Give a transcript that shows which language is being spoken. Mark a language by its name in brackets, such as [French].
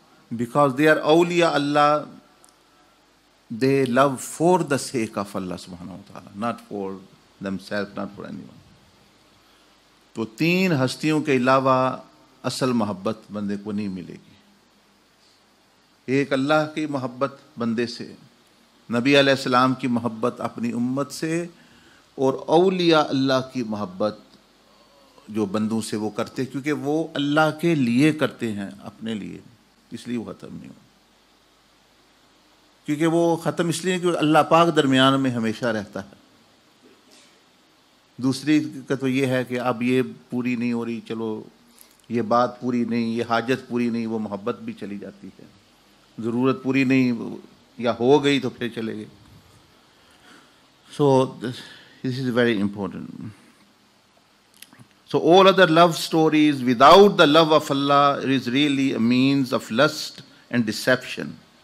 [English] Because they are awliya Allah. They love for the sake of Allah subhanahu wa ta'ala, not for themselves, not for anyone. [Hindi] तो तीन हस्तियों के अलावा असल मोहब्बत बंदे को नहीं मिलेगी। एक अल्लाह की मोहब्बत बंदे से, नबी अलैहिस्सलाम की मोहब्बत अपनी उम्मत से, और औलिया अल्लाह की मोहब्बत जो बंदों से वो करते, क्योंकि वो अल्लाह के लिए करते हैं, अपने लिए, इसलिए वो ख़त्म नहीं हो। क्योंकि वो ख़त्म इसलिए क्योंकि अल्लाह पाक दरमियान में हमेशा रहता है। दूसरी का तो ये है कि अब ये पूरी नहीं हो रही, चलो ये बात पूरी नहीं, ये हाजत पूरी नहीं, वो मोहब्बत भी चली जाती है। ज़रूरत पूरी नहीं या हो गई तो फिर चले गए। [English] So this is very important. So all other love stories without the love of Allah is really a means of lust and deception.